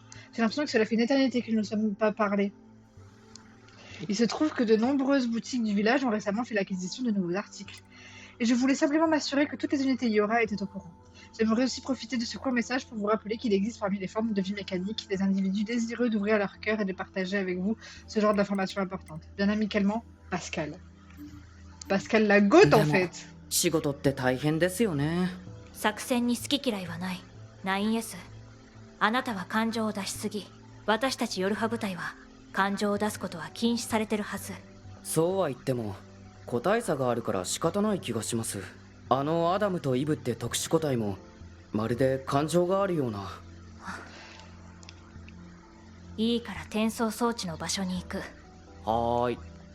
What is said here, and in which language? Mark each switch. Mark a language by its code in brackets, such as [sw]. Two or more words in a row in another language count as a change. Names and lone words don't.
[fr] J'ai l'impression que cela fait une éternité que nous ne nous sommes pas parlé. Il se trouve que de nombreuses boutiques du village ont récemment fait l'acquisition de nouveaux articles. et je voulais simplement m'assurer que toutes les unités Iora étaient au courant. J'aimerais aussi profiter de ce court message pour vous rappeler qu'il existe parmi les formes de vie mécanique des individus désireux d'ouvrir leur cœur et de partager avec vous ce genre d'informations importantes. Bien amicalement, Pascal. Pascal la gote en fait. [ja] 仕事って大変ですよね。作戦に好き嫌いはない 9S。 あなたは感情を出しすぎ、私たちヨルハ部隊は感情を出すことは禁止されてるはず。そうは言っても個体差があるから仕方ない気がします。あのアダムとイブって特殊個体もまるで感情があるような。いいから転送装置の場所に行く。はーい。